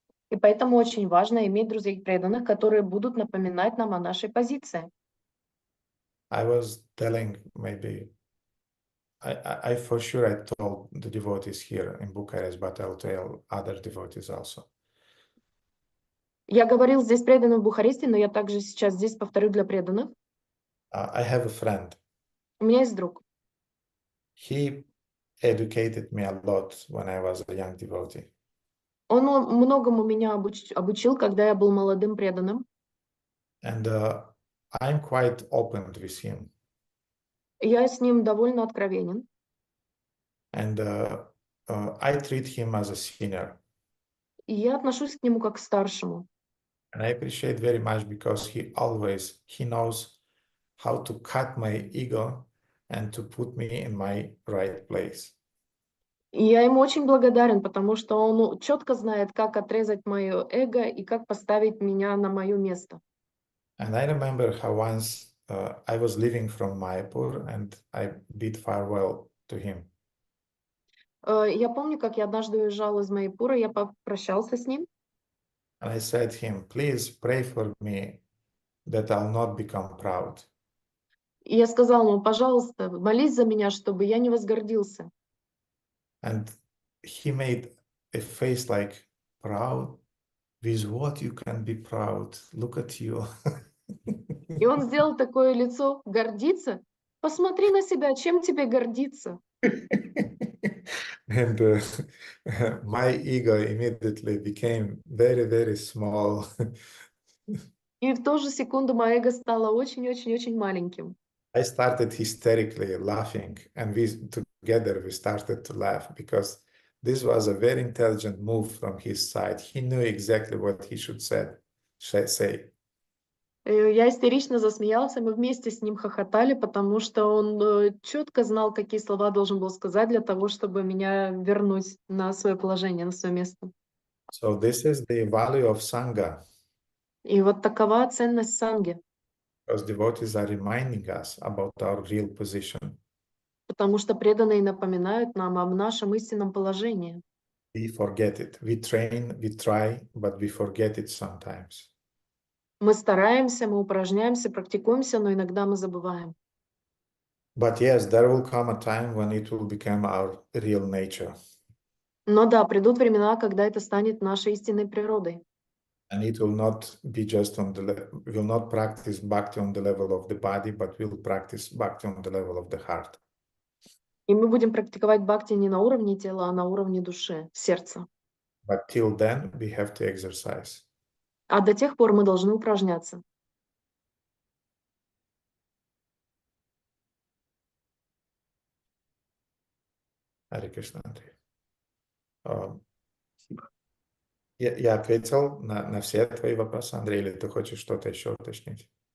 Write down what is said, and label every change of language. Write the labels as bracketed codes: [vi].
[ru] И поэтому очень важно иметь друзей преданных, которые будут напоминать нам о нашей позиции. [en] I was telling maybe, I for sure I told the devotees here in Bucharest, but I'll tell other devotees also. [ru] Я говорил здесь преданным в Бухаресте, но я также сейчас здесь повторю для преданных. [en] I have a friend. [ru] У меня есть друг. [en] He educated me a lot when I was a young devotee. [ru] Он многому меня обучил, когда я был молодым преданным. [en] And I'm quite open with him. [ru] Я с ним довольно откровенен. [en] And I treat him as a senior. [ru] И я отношусь к нему как к старшему. [en] And I appreciate very much because he knows how to cut my ego and to put me in my right place. [ru] И я ему очень благодарен, потому что он четко знает, как отрезать мое эго и как поставить меня на мое место. [en] And I remember how once I was leaving from Mayapur and I bid farewell to him. [ru] Я помню, как я однажды уезжал из Майпура, я попрощался с ним. [en] And I said to him, please pray for me that I'll not become proud. [ru] И я сказал ему, пожалуйста, молись за меня, чтобы я не возгордился. [en] And he made a face like, proud? With what you can be proud? Look at you. [ru] И он сделал такое лицо, гордиться? Посмотри на себя, чем тебе гордиться? [en] And my ego immediately became very, very small. [ru] И в ту же секунду мое эго стало очень-очень-очень маленьким. [en] I started hysterically laughing, and together we started to laugh because this was a very intelligent move from his side. He knew exactly what he should say. [ru] Я истерично засмеялся, мы вместе с ним хохотали, потому что он четко знал, какие слова должен был сказать для того, чтобы меня вернуть на свое положение, на свое место. [en] So this is the value of Sangha, [ru] И вот такова ценность санги, [en] because devotees are reminding us about our real position. [ru] потому что преданные напоминают нам об нашем истинном положении. [en] We forget it. We train, we try, but we forget it sometimes. [ru] Мы стараемся, мы упражняемся, практикуемся, но иногда мы забываем. [en] But yes, there will come a time when it will become our real nature. [ru] Но да, придут времена, когда это станет нашей истинной природой. [en] And it will not be just we'll not practice bhakti on the level of the body, but we'll practice bhakti on the level of the heart. [ru] И мы будем практиковать бхакти не на уровне тела, а на уровне души, сердца. [en] But till then, we have to exercise. [ru] А до тех пор мы должны упражняться. Харе Кришна, Андрей. Я ответил на все твои вопросы, Андрей, или ты хочешь что-то еще уточнить?